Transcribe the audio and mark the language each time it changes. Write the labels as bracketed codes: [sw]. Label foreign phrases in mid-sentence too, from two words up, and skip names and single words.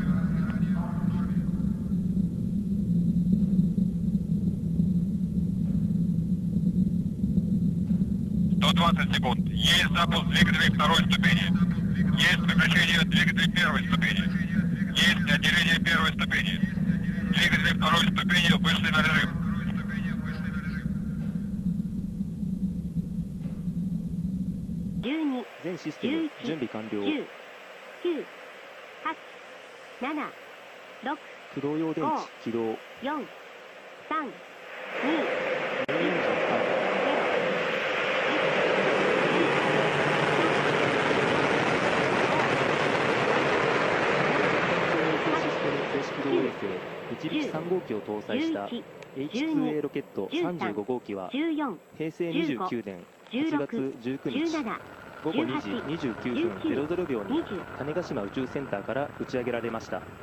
[ru] 120 секунд. Есть запуск двигателей второй ступени. Есть прекращение двигателей первой ступени. Есть отделение первой ступени. Двигатели второй ступени вышли на режим. [ja] 全システム準備完了。 10、9、8、7、6、駆動用電池起動。 4、3、2、メインエンジンスタート。正式起動衛星一力3号機を搭載した H2A ロケット35号機は平成29年8月19日午後2時29分00秒に種子島宇宙センターから打ち上げられました。